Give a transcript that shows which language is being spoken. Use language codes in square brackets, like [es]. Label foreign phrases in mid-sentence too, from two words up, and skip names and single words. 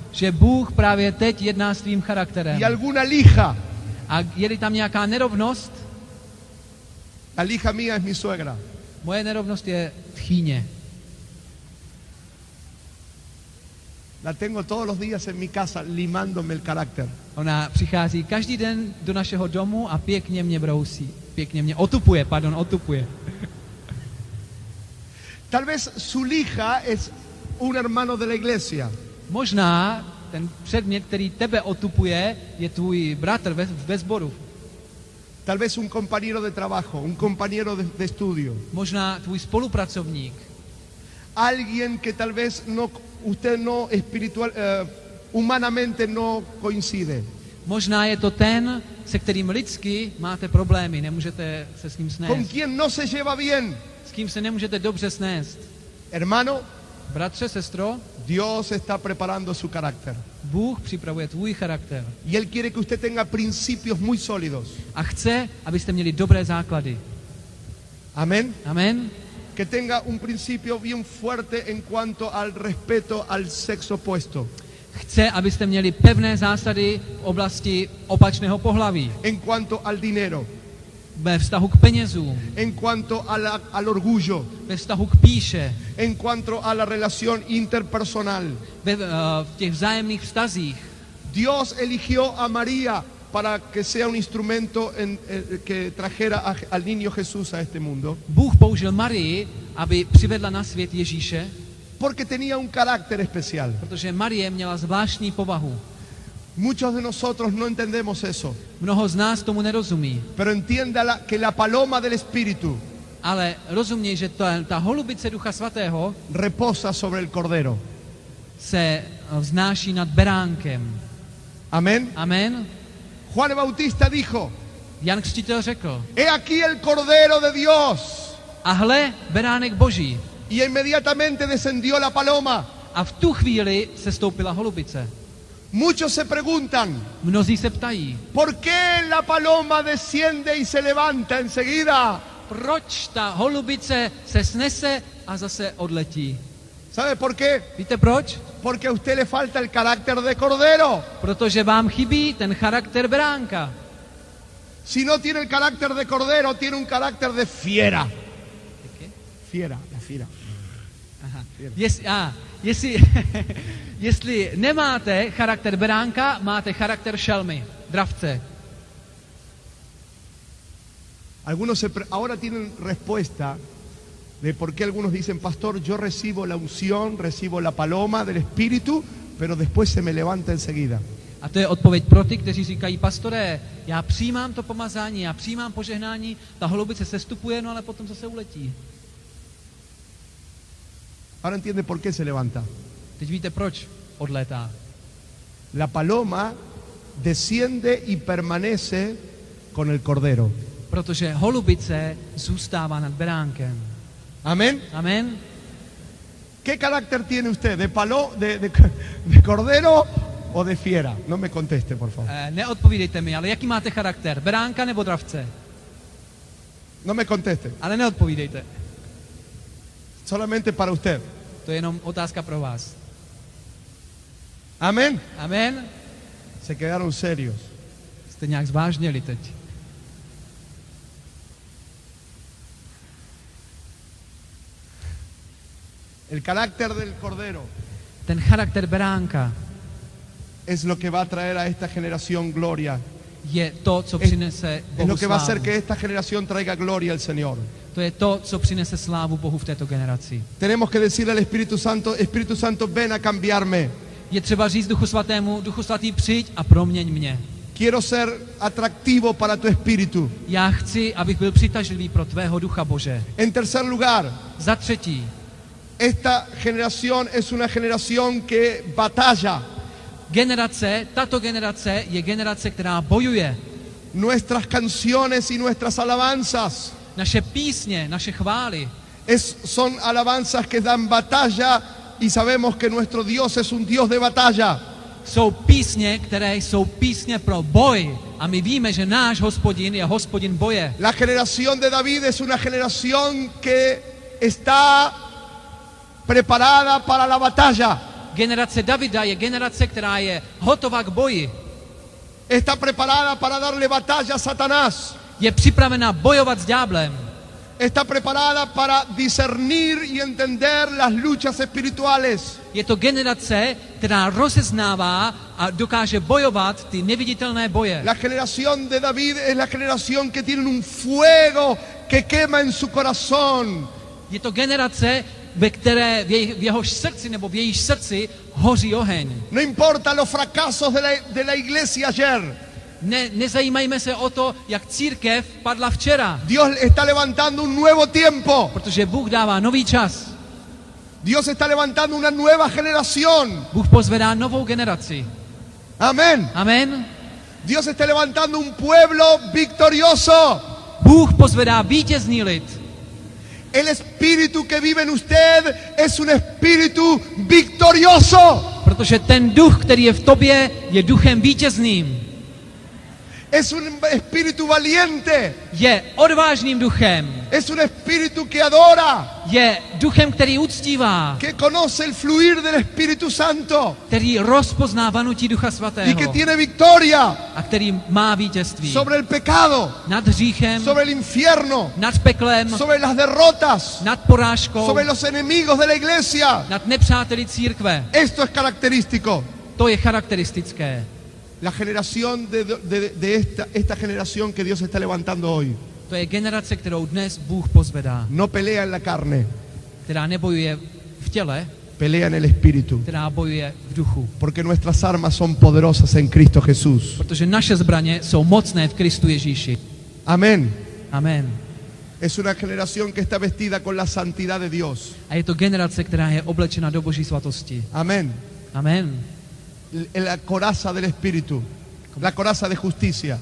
[cs] že Bůh právě teď jedná s tvým charakterem. [es] Y alguna lija, [cs] A je tam nějaká nerovnost, [es] la lija mía es mi suegra. [cs] moje nerovnost je tchýně. [es] La tengo todos los días en mi casa limándome el carácter. [cs] Ona přichází každý den do našeho domu a pěkně mě brousí. Pěkně mě otupuje. [es] Tal vez su lija es un hermano de la iglesia. [cs] Možná ten předmět, který tebe otupuje, je tvůj bratr ve sboru. [es] Tal vez un compañero de trabajo, un compañero de estudio. [cs] Možná tvůj spolupracovník. [es] Alguien que tal vez usted no humanamente no coincide. [cs] Možná je to ten, se kterým lidsky máte problémy, nemůžete se s ním [es] Con [cs] snést. [es] quien no se lleva bien. [cs] S kým se nemůžete dobře snést. [es] Hermano, [cs] Bratře, sestro, [es] Dios está preparando su carácter. [cs] Bůh připravuje tvůj charakter. [es] Y Él quiere que usted tenga principios muy sólidos. [cs] A chce, abyste měli dobré základy. [es] Amén. [cs] Amen. [es] Que tenga un principio bien fuerte en cuanto al respeto al sexo opuesto. [cs] Chce, abyste měli pevné zásady v oblasti opačného pohlaví. [es] En cuanto al dinero. [cs] Ve vztahu k penězům. [es] En cuanto al orgullo. [cs] Ve vztahu k pýše. [es] En cuanto a la relación interpersonal. [cs] V těch vzájemných vztazích. [es] Dios eligió a María para que sea un instrumento que trajera al niño Jesús a este mundo. [cs] Bůh použil Marii, aby přivedla na svět Ježíše. [es] Porque tenía un carácter especial. [cs] Protože Marie měla zvláštní povahu. [es] Muchos de nosotros no entendemos eso. [cs] Mnoho z nás tomu nerozumí. [es] Pero entienda que la paloma del Espíritu [cs] Ale rozuměj, že ta holubice Ducha Svatého [es] reposa sobre el Cordero. [cs] se vznáší nad beránkem. [es] Amén. [cs] Amen. [es] Juan Bautista dijo, [cs] Jan Křtitel řekl, [es] he aquí el Cordero de Dios. [cs] a hle, beránek Boží. [es] Y inmediatamente descendió la paloma. [cs] A v tu chvíli se stoupila holubice. [es] Muchos se preguntan, [cs] Mnozí se ptají, [es] ¿por qué la paloma desciende y se levanta enseguida? [cs] proč ta holubice se snese a zase odletí. [es] ¿Sabe por qué? [cs] Víte proč? [es] Porque a usted le falta el carácter de Cordero. [cs] Protože vám chybí ten charakter beránka. [es] Si no tiene el carácter de Cordero, tiene un carácter de fiera. Fiera, la fiera. Aha. [cs] Jestli nemáte charakter beránka, máte charakter šelmy, dravce. [es] Ahora tienen respuesta de por qué algunos dicen, pastor, yo recibo la unción, recibo la paloma del Espíritu, pero después se me levanta enseguida. [cs] A to je odpověď pro ty, kteří říkají, pastore, já přijímám to pomazání, já přijímám požehnání, ta holubice sestupuje, no ale potom zase uletí. [es] Ahora entiende por qué se levanta. [cs] Teď víte, proč odlétá. [es] La paloma desciende y permanece con el Cordero. [cs] Protože holubice zůstává nad beránkem. [es] Amén. [cs] Amen. [es] ¿Qué carácter tiene usted? ¿De Cordero o de fiera? No me conteste, por favor. [cs] Neodpovídejte mi, ale jaký máte charakter? Beránka nebo dravce? [es] No me conteste. [cs] Ale neodpovídejte. [es] Solamente para usted. [cs] To je jenom otázka pro vás. [es] Amén. [cs] Amen. [es] Se quedaron serios. [cs] Jste nějak zvážněli teď. [es] El carácter del Cordero [cs] Ten charakter beránka [es] es lo que va a traer a esta generación gloria. [cs] je to, co přinese [es] Es [cs] Bohu [es] lo que va a hacer [cs] slávu. [es] que esta generación traiga gloria al Señor. [cs] To je to, co přinese slávu Bohu v této generaci. [es] Tenemos que decirle al Espíritu Santo, ven a cambiarme. [cs] Je třeba říct Duchu Svatému, Duchu Svatý, přijď a proměň mě. [es] Quiero ser atractivo para tu espíritu. [cs] Já chci, abych byl přitažlivý pro tvého Ducha, Bože. [es] En tercer lugar, [cs] Za třetí, [es] esta generación es una generación que batalla. [cs] tato generace je generace, která bojuje. [es] Nuestras canciones y nuestras alabanzas [cs] Naše písně, naše chvály [es] son alabanzas que dan batalla y sabemos que nuestro Dios es un Dios de batalla. [cs] jsou písně, které jsou písně pro boj. A my víme, že náš Hospodin je Hospodin boje. [es] La generación de David es una generación que está preparada para la batalla. [cs] Generace Davida je generace, která je hotová k boji. [es] Está preparada para darle batalla a Satanás. [cs] Je připravena bojovat s ďáblem. [es] Está preparada para discernir y entender las luchas espirituales. [cs] Je to generace, která rozeznává a dokáže bojovat ty neviditelné boje. [es] La generación de David es la generación que tiene un fuego que quema en su corazón. [cs] Je to generace, v jehož srdci nebo v jejíž srdci hoří oheň. [es] No importa los fracasos de la iglesia ayer. [cs] Nezajímajme se o to, jak církev padla včera. [es] Dios está levantando un nuevo tiempo. [cs] Protože Bůh dává nový čas. [es] Dios está levantando una nueva generación. [cs] Bůh pozvedá novou generaci. [es] Amén. [cs] Amen. [es] Dios está levantando un pueblo victorioso. [cs] Bůh pozvedá vítězný lid. [es] El espíritu que vive en usted es un espíritu victorioso. [cs] Protože ten duch, který je v tobě, je duchem vítězným. [es] Es un espíritu valiente. [cs] Je odvážným duchem. [es] Es un espíritu que adora. [cs] Je duchem, který uctívá. [es] Que conoce el fluir del Espíritu Santo. [cs] Který rozpozná vanutí Ducha Svatého. [es] Y que tiene victoria. [cs] A který má vítězství. [es] Sobre el pecado. [cs] Nad hříchem. [es] Sobre el infierno. [cs] Nad peklem. [es] Sobre las derrotas. [cs] Nad porážkou. [es] Sobre los enemigos de la iglesia. [cs] Nad nepřáteli církve. [es] Esto es característico. [cs] To je charakteristické. [es] La generación de esta generación que Dios está levantando hoy. [cs] To je generace, kterou dnes Bůh pozvedá. [es] No pelea en la carne. [cs] Která nebojuje v těle. [es] pelea en el Espíritu. [cs] která bojuje v duchu. [es] Porque nuestras armas son poderosas en Cristo Jesús. [cs] Protože naše zbraně jsou mocné v Kristu Ježíši. [es] Amén. [cs] Amen. [es] Es una generación que está vestida con la santidad de Dios. [cs] A je to generace, která je oblečena do Boží svatosti. [es] Amén. [cs] Amen. [es] La coraza del Espíritu, la coraza de justicia,